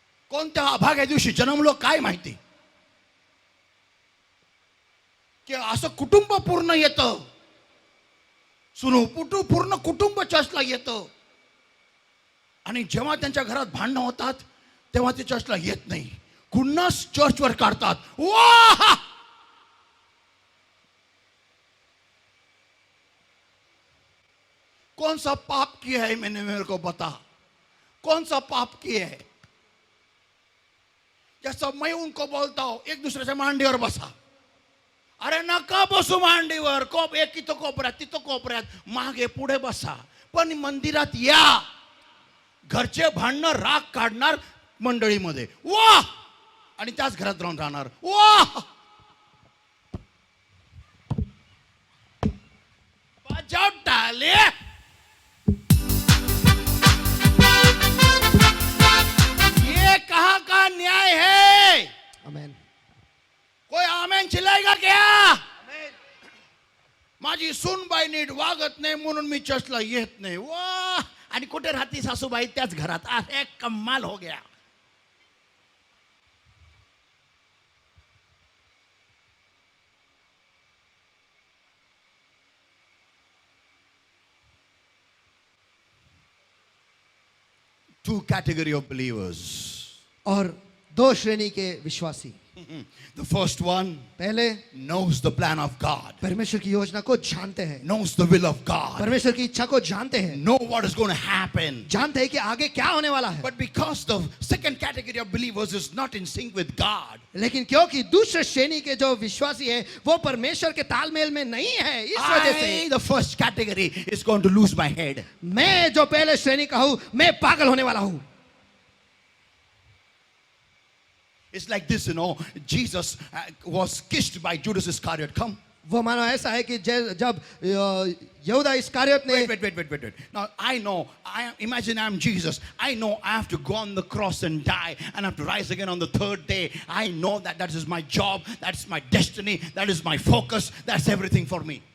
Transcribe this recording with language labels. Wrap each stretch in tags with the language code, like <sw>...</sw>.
<mr>कोणत्या अभाग्या दिवशी जन्मलो काय माहिती, की असं कुटुंब पूर्ण येतं, सुनू पुटू पूर्ण कुटुंब चर्चला येतं, आणि जेव्हा त्यांच्या घरात भांडणं होतात तेव्हा ते चर्चला येत नाही, खुन्नस चर्चवर काढतात।</mr> <hi>वाह, कौन सा पाप किया है मैंने, मेरे को बता, कौन सा पाप किया है?</hi> <mr>जैसा मैं उनको बोलता हूं एक दूसरे मांडीवर बसा, अरे नका बसू मांडीवर, एक इथं कोपऱ्यात तिथं कोपऱ्यात, मागे पुढे बसा, पण मंदिरात या। घरचे भांडणं राग काढणार मंडळीमध्ये, वाह, आणि त्याच घरात राहून राहणार।</mr> <hi>वाह, बजाव टाले। ये कहां का न्याय है? आमीन। कोई आमेन चिल्लाएगा क्या?</hi> <mr>माझी सूनबाई नीट वागत नाही म्हणून मी चर्चला येत नाही। वाह, आणि कुठे राहती सासूबाई? त्याच घरात।</mr> <hi>अरे कमाल हो गया।</hi> <en>Two category of believers.</en> <hi>और दो श्रेणी के विश्वासी,</hi> <en>The first one</en> <hi>पहले</hi> <en>knows the plan of God,</en> <hi>परमेश्वर की योजना को जानते हैं,</hi> <en>knows the will of God,</en> <hi>परमेश्वर की इच्छा को जानते हैं,</hi> <en>know what is going to happen.</en> <hi>जानते हैं कि आगे क्या होने वाला है।</hi> <en>But because the second category of believers is not in sync with God,</en> <hi>लेकिन क्योंकि दूसरे श्रेणी के जो विश्वासी है वो परमेश्वर के तालमेल में नहीं है, इस वजह से</hi> <en>the first category is going to lose my head.</en> <hi>मैं जो पहले श्रेणी का हूं, मैं पागल होने वाला हूं।</hi> <en>It's like this, Jesus was kissed by Judas Iscariot. Come.</en> <hi>वो मानो ऐसा है कि जब यहूदा इस्करियोत ने</hi> <en>Wait. Now imagine I'm Jesus. I know I have to go on the cross and die and I have to rise again on the third day. I know that is my job, that's my destiny, that is my focus, that's everything for me.</en>